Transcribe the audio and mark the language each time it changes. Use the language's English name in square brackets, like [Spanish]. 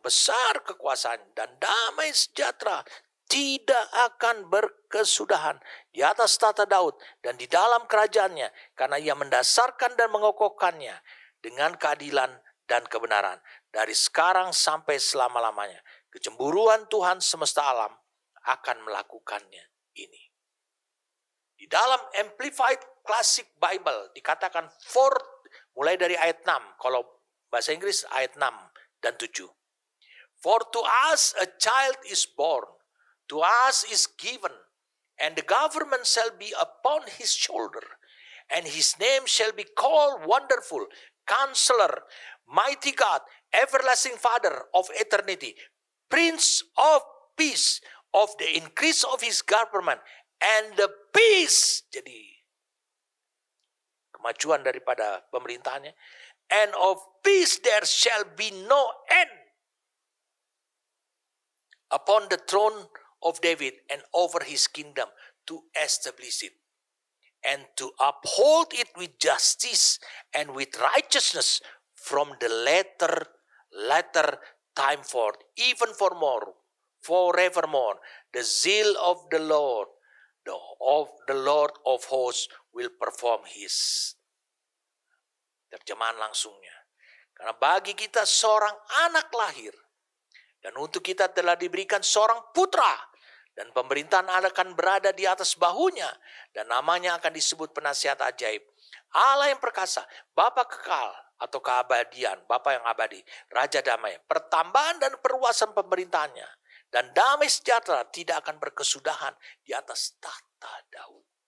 [Indonesian] Besar kekuasaan dan damai sejahtera tidak akan berkesudahan di atas tata Daud dan di dalam kerajaannya, karena ia mendasarkan dan mengokohkannya dengan keadilan dan kebenaran dari sekarang sampai selama-lamanya. Kecemburuan Tuhan semesta alam akan melakukannya ini. Di dalam Amplified Classic Bible dikatakan mulai dari ayat 6, kalau bahasa Inggris ayat 6 dan 7. [English] For to us a child is born, to us is given, and the government shall be upon his shoulder, and his name shall be called Wonderful, Counselor, Mighty God, Everlasting Father of eternity, Prince of Peace, of the increase of his government, and the peace, [Indonesian] jadi kemajuan daripada pemerintahannya, [English] and of peace there shall be no end upon the throne of David and over his kingdom, to establish it and to uphold it with justice and with righteousness from the latter time forth, even forevermore. The zeal of the Lord, the Lord of hosts will perform his. [Indonesian] Terjemahan langsungnya. Karena bagi kita seorang anak lahir, dan untuk kita telah diberikan seorang putra, dan pemerintahan akan berada di atas bahunya, dan namanya akan disebut penasihat ajaib, Allah yang perkasa, Bapa kekal atau keabadian, Bapa yang abadi, Raja damai, pertambahan dan perluasan pemerintahannya, dan damai sejahtera tidak akan berkesudahan di atas tahta Daud